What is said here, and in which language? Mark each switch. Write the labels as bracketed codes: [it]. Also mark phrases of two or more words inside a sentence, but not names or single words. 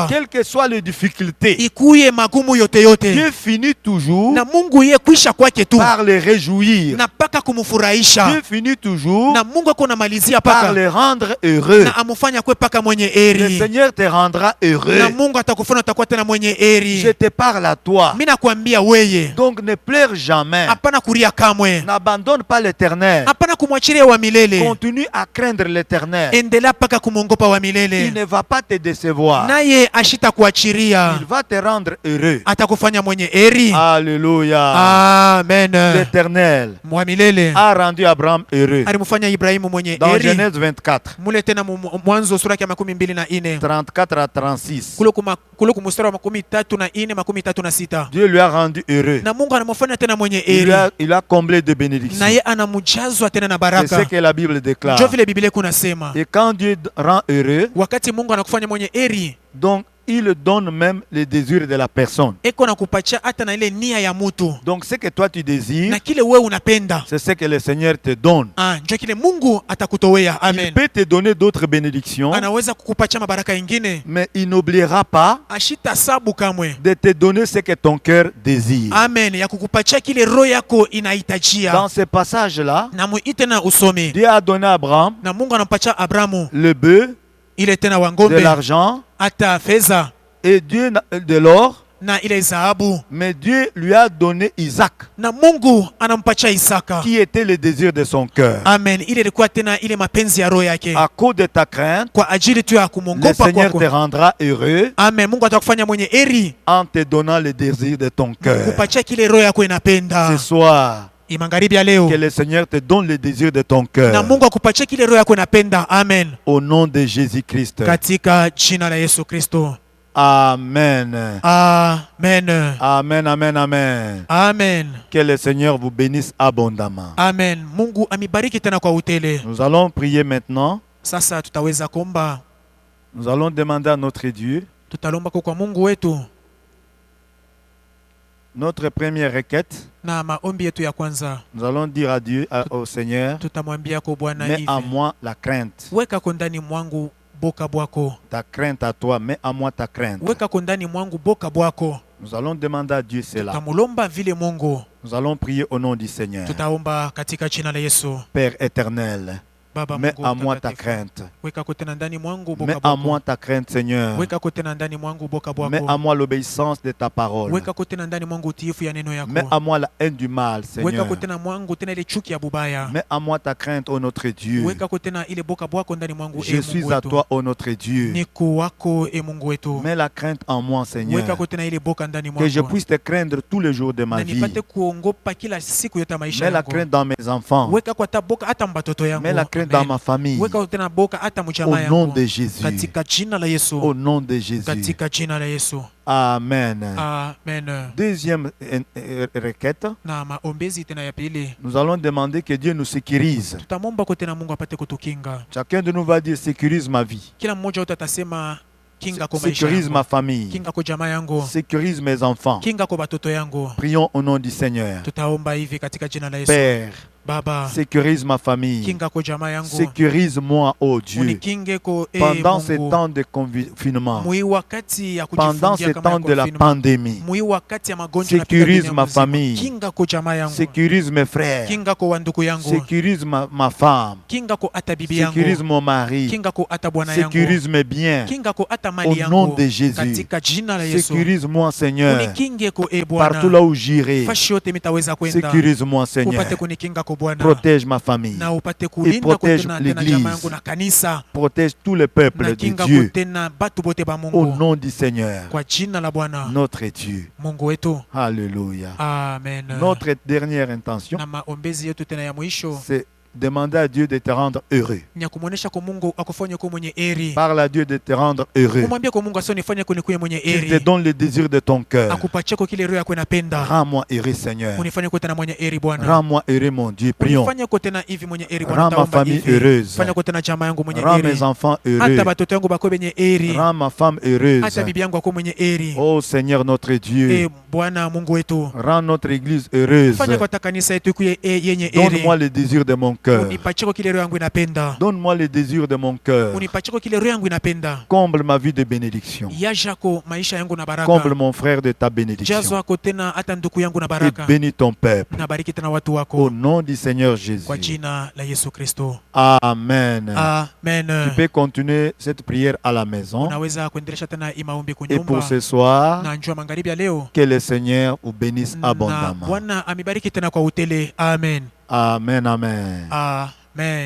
[fr] Quelles que soient les difficultés, [sw] Ikuye magumu yote yote. [fr] Dieu finit toujours [sw] Na Mungu ye kwisha kwake tu. [fr] par les réjouir. [sw] Na paka kumfurahisha. [fr] Dieu finit toujours [sw] Na Mungu ako namalizia [fr] par [sw] paka. [fr] les rendre heureux. [sw] Na amufanya kwe paka mwenye [fr] Le [sw] eri. [fr] Seigneur te rendra [sw] Na [fr] heureux. [sw] Mungu atakufanya utakuwa tena mwenye eri. [fr] Je te parle à toi. [sw] Mimi nakwambia weye. [fr] Donc ne pleure jamais. [sw] Hapana kuria kamwe. [fr] N'abandonne pas l'Éternel. [sw] Hapana kumwachilia wa milele. [fr] Continue à craindre l'Éternel. [sw] Endelea paka kumwongopa wa [fr] Il [sw] milele. [fr] ne va pas te décevoir. [sw] Naye ashita kuachiria. [fr] Il va te rendre heureux. [sw] Atakufanya mwenye eri. [fr] Alléluia. [sw] Amen. [fr] L'Éternel [sw] Mwa milele [fr] a rendu Abraham heureux. [sw] alimfanya Ibrahimu mwenye [fr] Dans [sw] eri. [fr] Genèse 24, [sw] Mule tena Mwanzo sura ya 24 [fr] 34 à 36, [sw] kule kumustari wa 34 36. [fr] Dieu lui a rendu heureux. [sw] Na Mungu anamfanya tena mwenye [fr] Il [sw] eri. [fr] a comblé de bénédictions. [sw] Na ye anamujazwa tena na [fr] C'est [sw] baraka. [fr] ce que la Bible déclare. [sw] Njo vile Biblia kunasema. [fr] Et quand Dieu rend heureux, [sw] Wakati Mungu anakufanya mwenye eri, [fr] donc il donne même les désirs de la personne. [sw] eko nakupatia hata na ile nia ya mutu. [fr] Donc ce que toi tu désires, [sw] Na kile wewe unapenda. [fr] c'est ce que le Seigneur te donne. [sw] Njo kile Mungu atakutowea. [fr] Il Amen. peut te donner d'autres bénédictions, [sw] Anaweza kukupatia mabaraka ingine. [fr] mais il n'oubliera pas [sw] Ashita sabu kamwe. [fr] de te donner ce que ton cœur désire. Amen. [sw] Ya kukupatia kile roho yako inahitajia. [fr] Dans ce passage-là, [sw] Na muite na usome. [fr] Dieu a donné à Abraham [sw] Na Mungu anampatia Abrahamu [fr] le bœuf, [sw] ile tena [fr] de [sw] wangombe [fr] l'argent [sw] hata fedha [fr] et Dieu de l'or, [sw] na ile dhahabu. [fr] mais Dieu lui a donné Isaac, [sw] Na Mungu anampatia Isaka. [fr] qui était le désir de son cœur. Amen. [sw] Ile ilikuwa tena ile mapenzi ya roho yake. [fr] À cause de ta crainte, [sw] Kwa ajili tu ya [fr] le [sw] kumwongopa [fr] Seigneur [sw] kwako. [fr] te rendra heureux [sw] Amen. Mungu atakufanya mwenye eri. [fr] en te donnant le désir de ton cœur. [sw] Kupatia kile roho yako [fr] Ce [sw] inapenda. [fr] soir, [sw] Magharibi ya leo. [fr] que le Seigneur te donne le désir de ton [sw] Na [fr] cœur. [sw] Mungu akupatia kile roho yako inapenda. Amen. [fr] Au nom de Jésus-Christ. [sw] Katika jina la Yesu Kristo. Amen. Amen. Amen, amen, amen. Amen. [fr] Que le Seigneur vous bénisse abondamment. Amen. [sw] Mungu amibariki tena kwa utele. [fr] Nous allons prier maintenant. [sw] Sasa tutaweza kuomba. [fr] Nous allons demander à notre Dieu [sw] Tutalomba kwa Mungu wetu. [fr] notre première requête. [sw] Na maombi yetu ya kwanza. [fr] Nous allons dire à Dieu, au Seigneur, [sw] Tutamwambia kwa Bwana [fr] mets [sw] hivi. [fr] à moi la crainte. [sw] Weka kondani mwangu boka bwako. [fr] Ta crainte à toi, mets à moi ta crainte. [sw] Weka kondani mwangu boka bwako. [fr] Nous allons demander à Dieu cela. [sw] Tutamulomba vile Mungu. [fr] Nous allons prier au nom du Seigneur. [sw] Tutaomba katika jina la Yesu. [fr] Père éternel, [sw] Baba [fr] mets [sw] Mungu [fr] à moi ta [sw] mtakatifu. [fr] crainte. [sw] Weka kotena ndani mwangu boka [fr] Mets à [sw] bwako. [fr] moi ta crainte, Seigneur. [sw] Weka kotena ndani mwangu boka [fr] Mets à [sw] bwako. [fr] moi l'obéissance de ta parole. [sw] Weka kotena ndani mwangu utiifu ya neno [fr] Mets [sw] yako. [fr] à moi la haine du mal, [sw] Weka [fr] Seigneur. [sw] kotena mwangu tena ile chuki ya bubaya. [fr] Mets à moi ta crainte, ô notre Dieu. [sw] Weka kotena ile boka bwako ndani mwangu [fr] Je suis à toi, ô notre Dieu. [sw] Niko wako Mungu wetu. [fr] Mets la crainte en moi, [sw] Weka [fr] Seigneur. [sw] kotena ile boka ndani [fr] Que je [sw] mwangu. [fr] puisse te craindre tous les jours de ma [sw] Na [fr] vie. [sw] nipate kuongopa kila siku yote ya maisha [fr] Mets la [sw] yangu. [fr] crainte dans mes enfants. [sw] Weka kwa taboka hata mbatoto yangu. [fr] Mets la crainte Amen. dans ma famille. [sw] Weka tena boka hata [fr] Au [sw] mchama [fr] nom [sw] yangu. [fr] de Jésus. [sw] Katika jina la Yesu. [fr] Au nom de Jésus. [sw] Katika jina la Yesu. Amen. Amen. [fr] Deuxième requête, [sw] Na maombezi tena ya pili. [fr] nous allons demander que Dieu nous sécurise. [sw] Tutamwomba kwa tena Mungu apate kutukinga. [fr] Chacun de nous va dire sécurise ma vie, [sw] Kila mmoja wetu atasema kinga kwa maisha [fr] sécurise ma [sw] yangu. [fr] famille, [sw] Kinga kwa jamaa yangu. [fr] sécurise mes enfants. [sw] Kinga kwa batoto yangu. [fr] Prions au nom du Seigneur. [sw] Tutaomba hivi katika jina la Yesu. [fr] Père, [sw] Baba, [fr] sécurise ma famille. [sw] kinga kwa jamaa yangu. [fr] Sécurise-moi, oh Dieu, [sw] Unikinge kwa [fr] pendant ces [sw] Mungu. [fr] temps de confinement, [sw] Mui wakati ya [fr] pendant [sw] kujifungia [fr] ces [sw] kama [fr] temps de la [sw] confinement. [fr] pandémie. [sw] Mui wakati ya magonjwa [fr] Sécurise ma famille. [sw] Kinga kwa jamaa yangu. [fr] Sécurise mes frères. [sw] Kinga kwa wanduku yangu. [fr] Sécurise ma femme. [sw] Kinga kwa ata bibi yangu. [fr] Sécurise mon mari. [sw] Kinga kwa ata bwana yangu. [fr] Sécurise mes biens. [sw] Kinga kwa ata [fr] Au [sw] mali yangu. [fr] nom de Jésus. [sw] Katika jina la Yesu. [fr] Sécurise-moi, Seigneur, [sw] Unikinge kwa Bwana. [fr] partout là où j'irai. [sw] Fashi yote mitaweza kwenda. [fr] Sécurise-moi, Seigneur. [sw] Upate kunikinga kwa Bwana. [fr] Protège ma famille. [sw] Na upate kulinda [fr] protège [sw] kwa tena [fr] l'Église. [sw] jamaa yangu na kanisa. [fr] Protège tout le peuple [sw] Na [fr] de [sw] kinga kwa [fr] Dieu. [sw] tena batu bote ba [fr] Au [sw] Mungu. [fr] nom du Seigneur, [sw] Kwa jina la Bwana. [fr] notre Dieu. [sw] Mungu wetu. [fr] Alléluia. Amen. Notre dernière intention, [sw] Na maombezi yetu tena ya mwisho [fr] c'est Demandez à Dieu de te rendre heureux. [sw] ni ya kumwonyesha kwa Mungu akufanye kuwa mwenye heri. [fr] Parle à Diu de te rendre heureux. [sw] Umwambie kwa Mungu asionifanye kunikuwe mwenye [fr] Qu'il te [sw] heri. [fr] donne le désir de ton cœur. [sw] Akupatie kwa kile roho yako inapenda. [fr] Rends-moi heureux, Seigneur. [sw] Unifanye kuwa tena mwenye heri Bwana. [fr] Rends-moi heureux, mon Dieu. Prions. [sw] Unifanye kuwa tena hivi mwenye heri Bwana. [fr] Rends ma [sw] Taomba [fr] famille [sw] hivi. [fr] heureuse. [sw] Fanya kuwa tena jamaa yangu mwenye [fr] Rends [sw] heri. [fr] mes enfants [sw] Hata [fr] heureux. [sw] watoto yangu bakuwe wenye heri. [fr] Rends ma femme heureuse. [sw] Hata bibi yangu akuwe mwenye heri. [fr] Oh Seigneur notre Dieu. [sw] Bwana Mungu wetu. [fr] Rends notre église heureuse. [sw] Fanya kwa kanisa yetu kuwe yenye heri. [fr] Donne-moi le désir de mon cœur. [sw] Unipatie kwa kile roho yangu inapenda. [fr] Donne-moi le désir de mon cœur. [sw] Unipatie kwa kile roho yangu inapenda. [fr] Comble ma vie de bénédiction. [sw] Yajako maisha yangu na baraka. [fr] Comble mon frère de ta bénédiction. [sw] Jazo wako tena hata ndugu yangu na [fr] Et [sw] baraka. [fr] bénis ton peuple. [sw] Na bariki tena watu [fr] Au [sw] wako. [fr] nom du Seigneur Jésus. [sw] Kwa jina la Yesu Kristo. Amen. Amen. [fr] Tu peux continuer cette prière à la maison. [sw] Unaweza kuendelesha tena hii maombi [fr] Et pour [sw] kunyumba. [fr] ce soir, [sw] Na njoo magharibi ya leo. [fr] que le Seigneur vous bénisse [sw] Na [fr] abondamment. [sw] Bwana amibariki tena kwa utele. Amen. Amen, amen. Amen.